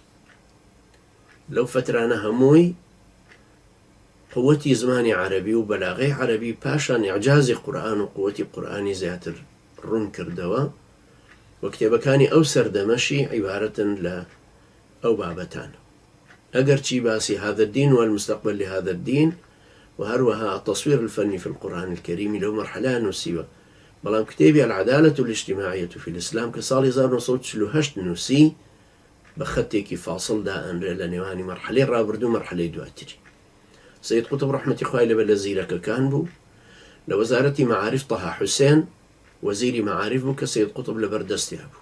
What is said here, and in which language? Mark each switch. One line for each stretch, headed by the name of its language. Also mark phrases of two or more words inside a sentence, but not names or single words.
Central Kurdish: لەو فترانە هەمووی قووەتی زمانی عەرەبی و بەلاغەی عەرەبی پاشان ئیعجازی قورئان و قووەتی قورئانی زیاتر ڕوون کردەوە و کتێبەکانی ئەو سەردەمەشی عیبارەتن لە ئەو بابەتانە، ئەگەرچی باسی هذا الدين والمستقبل لهذا الدين و هەروەها التصوير الفني في القرآن الكريم لەو مەرحەلە نووسیوە. بەڵام کتێبی العدالة الاجتماعية في الإسلام کە ساڵی 1948 نووسی بە خەتێکی فاصلدا ئەنرێ لە نێوانی مەرحەلەی ڕابردوو مەرحەلەی دواتری. سید قوتب ڕەحمەتی خوای لێبێ لە زیرەکەکان بوو، لە وەزارەتی مەعارف تەها حوسێن وەزیری مەعارف بوو کە سید قوتب لەبەردەستیا بوو.